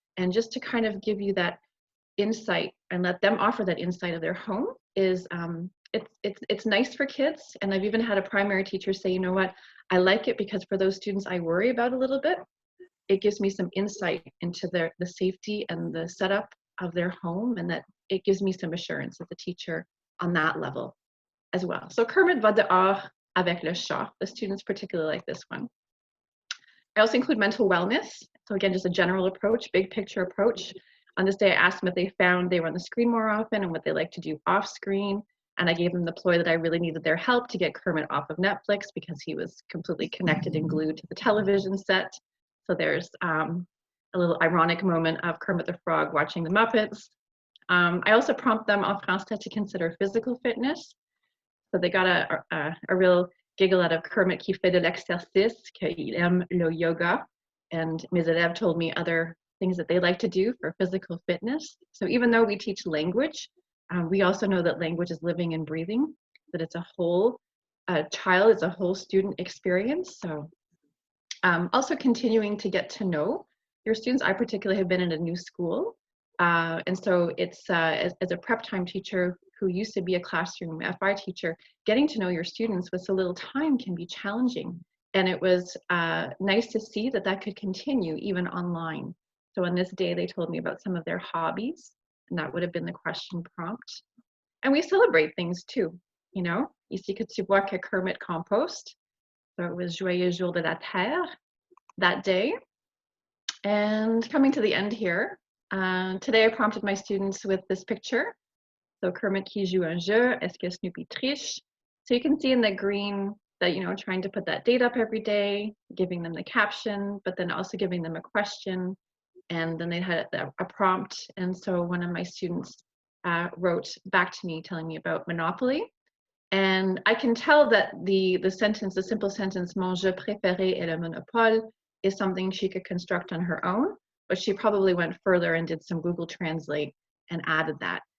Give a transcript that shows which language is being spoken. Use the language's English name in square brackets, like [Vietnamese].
[English] And just to kind of give you that insight and let them offer that insight of their home is, it's nice for kids. And I've even had a primary teacher say, you know what, I like it because for those students I worry about a little bit, it gives me some insight into the safety and the setup of their home, and that it gives me some assurance as a teacher on that level as well. [French] So Kermit va dehors avec le chat. [English] The students particularly like this one. I also include mental wellness. So again, just a general approach, big picture approach. On this day, I asked them if they found they were on the screen more often and what they like to do off screen. And I gave them the ploy that I really needed their help to get Kermit off of Netflix because he was completely connected and glued to the television set. So there's a little ironic moment of Kermit the Frog watching the Muppets. I also prompt them en français to consider physical fitness. So they got a real giggle out of Kermit [French] qui fait de l'exercice, qu'il aime le yoga. [English] And [French] mes élèves [English] told me other things that they like to do for physical fitness. So even though we teach language, we also know that language is living and breathing, that it's a whole child, it's a whole student experience. So also continuing to get to know your students. I particularly have been in a new school. And so it's as a prep time teacher who used to be a classroom FI teacher, getting to know your students with so little time can be challenging. And it was nice to see that that could continue even online. So on this day, they told me about some of their hobbies, and that would have been the question prompt. And we celebrate things too, you know. [French] Ici que tu vois que Kermit compost. [English] So it was [French] Joyeux Jour de la Terre [English] that day. And coming to the end here, today I prompted my students with this picture. [French] So Kermit qui joue un jeu, est-ce que Snoopy triche? [English] So you can see in the green that, you know, trying to put that date up every day, giving them the caption, but then also giving them a question. And then they had a prompt. And so one of my students wrote back to me telling me about Monopoly. And I can tell that the sentence, the simple sentence, [French] mon jeu préféré est le Monopole, [English] is something she could construct on her own, but she probably went further and did some Google Translate and added that.